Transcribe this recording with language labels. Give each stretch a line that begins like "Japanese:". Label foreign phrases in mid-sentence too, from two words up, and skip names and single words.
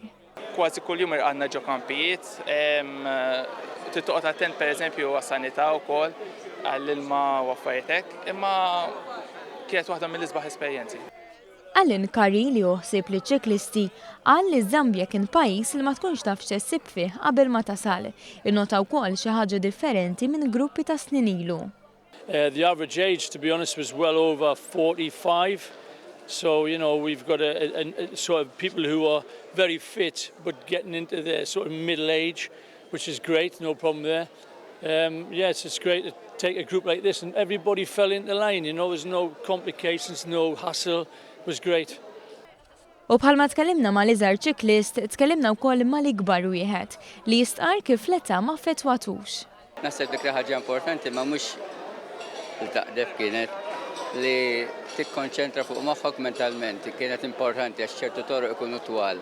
Maltese: Kważi kull jum għandna ġo kampijiet, tittoqgħod attent pereżempju għas-sanità wkoll għall-ilma u affarijiet hekk, imma kienet waħda mill-isbaħ esperjenzi. Alan Curry li uħsib li ċiklisti qal li Zambja kien pajjiż li ma tkunx taf x'tessib fih qabel ma tasal. Innota wkoll xi ħaġa differenti minn gruppi ta' snin ilu.
English: The average age, to be honest, was well over 45. So, we've got a sort of people who are very fit but getting into their sort of middle age, which is great, no problem there. Yes, it's great to take a group like this and everybody fell into line, there's no complications, no hassle. It was great.
Maltese: U bħalma tkellimna mal-iżgħar ċiklist, tkellimna wkoll mal-ikbar wieħed li jistqar kif l-età ma ffettwatux. Naħseb dik ħaġa importanti ma mhux il-taqdef kienet li tikkonċentra fuq moħħok mentalment, kienet importanti għax ċertu toroq ikunu twal.